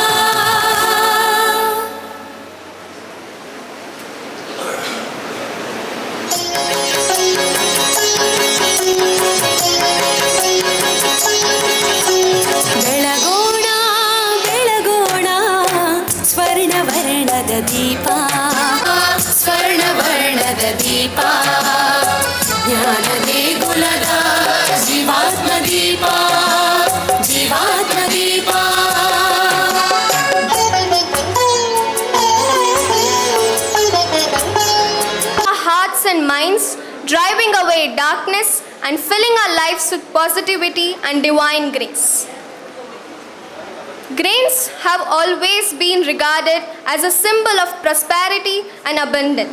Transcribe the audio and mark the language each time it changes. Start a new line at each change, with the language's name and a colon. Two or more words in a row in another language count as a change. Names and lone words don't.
Kannada: ಬೆಳಗೋಣ ಬೆಳಗೋಣ ಸ್ವರ್ಣವರ್ಣದ ದೀಪ ಸ್ವರ್ಣವರ್ಣದ ದೀಪ ಜ್ಞಾನ ದೇಗುಲದ ಜೀವಾತ್ಮ ದೀಪ ಜೀವಾತ್ಮ ದೀಪ
English: Our hearts and minds, driving away darkness and filling our lives with positivity and divine grace. Grains have always been regarded as a symbol of prosperity and abundance.